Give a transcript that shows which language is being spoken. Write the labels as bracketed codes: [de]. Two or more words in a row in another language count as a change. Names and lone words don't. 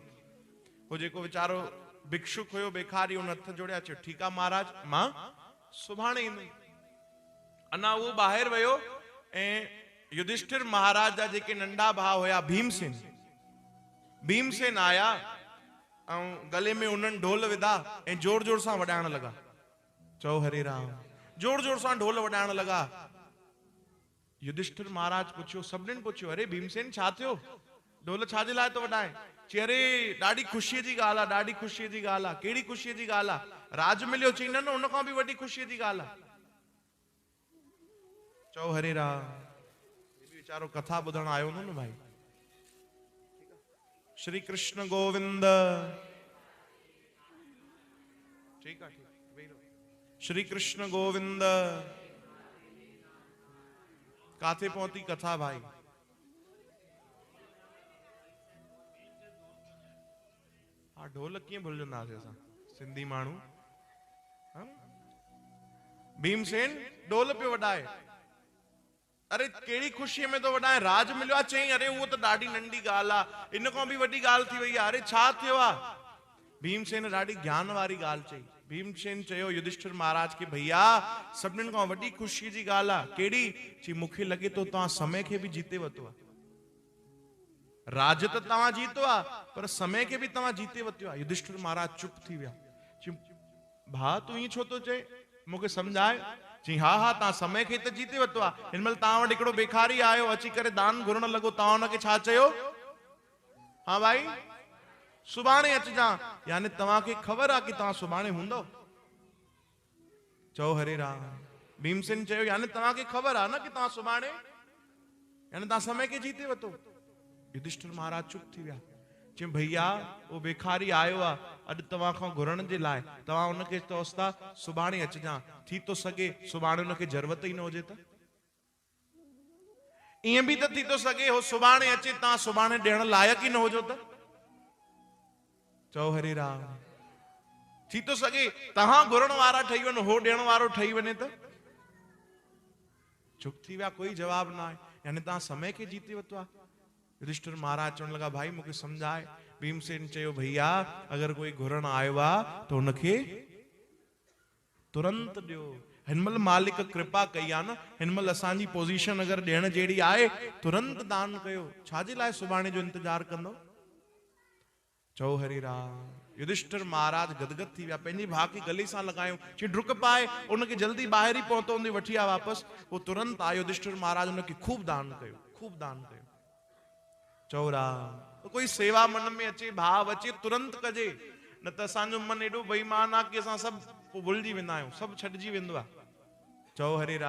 [sd] हो जेको वीचारो भिक्षुक हुयो बेखारी, हुन हथ जोड़िया, चयो ठीकु आहे महाराज मां सुभाणे ईंदुमि। अञा उहो ॿाहिरि वियो ऐं युधिष्ठिर महाराज जा जेके नंढा भाउ हुया भीमसेन, भीमसेन आया ऐं गले में उन्हनि ढोल विधा ऐं जोर जोर सां वॼाइण लॻा। चओ हरे राम। जोर जोर सां ढोल वॼाइण लॻा। युधिष्ठिर महाराज पुछियो, सभिनीनि पुछियो अरे भीमसेन छा थियो, ढोल छाजे लाइ तो वॼाए? चई अरे ॾाढी ख़ुशीअ जी ॻाल्हि आहे, ॾाढी ख़ुशीअ जी ॻाल्हि आहे। कहिड़ी ख़ुशीअ जी ॻाल्हि आहे? राज मिलियो। चई न न, उन खां बि वॾी ख़ुशीअ जी ॻाल्हि आहे। चओ हरे राम। वीचारो कथा ॿुधण आयो न भाई। श्री कृष्ण गोविंद। [hi] ठीक है, श्री कृष्ण गोविंद। [sd] काथे पहुती कथा भाई? हाँ, ढोल कीअं भुलजंदासीं असां सिंधी माण्हू। भीमसेन ढोल पियो वॼाए। अरे कहिड़ी ख़ुशीअ में तो वॼाए? राज मिलियो आहे। चई अरे उहो त ॾाढी नंढी ॻाल्हि आहे, इन खां बि वॾी ॻाल्हि थी वई आहे। अरे छा थियो आहे? भीमसेन ॾाढी ज्ञान वारी ॻाल्हि चई। भीमसेन चयो युधिष्ठिर महाराज के भैया सभिनीनि खां वॾी ख़ुशीअ जी ॻाल्हि आहे। कहिड़ी? चई मूंखे लॻे थो तव्हां समय खे बि जीते वरितो आहे। राज त तव्हां जीतो आहे पर समय खे बि तव्हां जीते वरितो आहे। युधिष्ठिर महाराज चुप थी विया। चई भाउ तूं ईअं छो थो चए, मूंखे सम्झाए। चई हा हा, तव्हां समय खे त जीते वरितो आहे। हिनमहिल तव्हां वटि हिकिड़ो बेखारी आयो अची करे दान घुरण लॻो, तव्हां हुनखे छा चयो? हाँ भाई सुभाणे अचिजां, यानी तव्हांखे ख़बर आहे कि तव्हां सुभाणे हूंदव। चओ हरे राम। भीमसेन चयो यानी तव्हांखे ख़बर आहे न कि तव्हां सुभाणे, यानी तव्हां समय खे जीते वरितो। युधिष्ठिर महाराज चुप थी विया। चई भैया वो बेखारी आयो आहे अॼु तव्हां खां घुरण जे लाइ, तव्हां हुनखे चओसि था सुभाणे अचिजां। थी थो सघे सुभाणे हुनखे ज़रूरत ई न हुजे त? ईअं बि त थी थो सघे हो सुभाणे अचे, तव्हां सुभाणे ॾियण लाइक़ ई न हुजो त? चओ हरे राम। थी थो सघे तव्हां घुरण वारा ठही वञो, हो ॾियण वारो ठही वञे त? चुप थी विया, कोई जवाब न आहे। यानी तव्हां समय खे जीते वरितो आहे। युधिष्ठिर महाराज चवण लॻा भाई मूंखे सम्झाए। भीमसेन चयो भैया अगर कोई घुरण आयो आहे तो हुनखे तुरंत ॾियो। हिनमहिल मालिक कृपा कई आहे न, हिनमहिल असांजी पोजीशन अगर ॾियण जहिड़ी आहे, तुरंत दान कयो। छाजे लाइ सुभाणे जो इंतजार कंदो? चओ हरि राम। युधिष्ठिर महाराज गदगद थी विया, पंहिंजी भाउ खे गले सां लॻायो। चई डुक पाए, उनखे जल्दी ॿाहिरि ई पहुतो हूंदी वठी आ वापसि। वो तुरंत आयो। युधिष्ठिर महाराज उनखे खूब दान कयो, खूब दान कयो। चओ राम। तो कोई सेवा मन में अचे, भाव अचे, तुरंत कजे, न त असांजो मन एॾो बेईमान आहे कि असां सभु भुलिजी वेंदा आहियूं, सभु छॾिजी वेंदो आहे। चओ हरे राम।